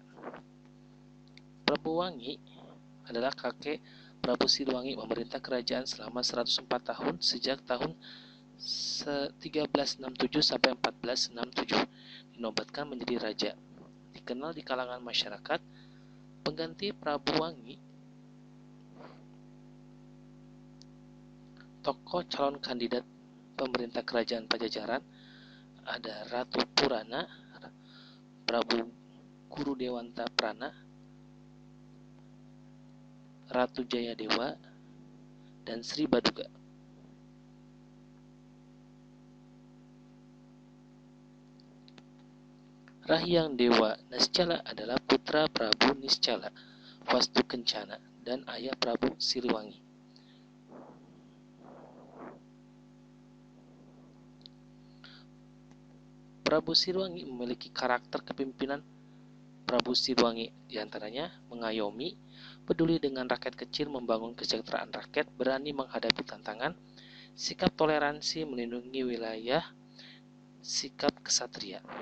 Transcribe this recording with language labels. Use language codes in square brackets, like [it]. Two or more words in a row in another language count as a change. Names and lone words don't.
[id] Prabu Wangi adalah kakek Prabu Siliwangi, memerintah kerajaan selama 104 tahun sejak tahun 1367 sampai 1467. Dinobatkan menjadi raja. Dikenal di kalangan masyarakat, pengganti Prabu Wangi, tokoh calon kandidat pemerintah kerajaan Pajajaran ada Ratu Purana, Prabu Guru Dewanta Prana, Ratu Jayadewa, dan Sri Baduga. Rahiang Dewa Niscala adalah putra Prabu Niscala Wastu Kencana dan ayah Prabu Siliwangi. Prabu Siliwangi memiliki karakter kepemimpinan Prabu Siliwangi, diantaranya mengayomi, peduli dengan rakyat kecil, membangun kesejahteraan rakyat, berani menghadapi tantangan, sikap toleransi, melindungi wilayah, sikap kesatria.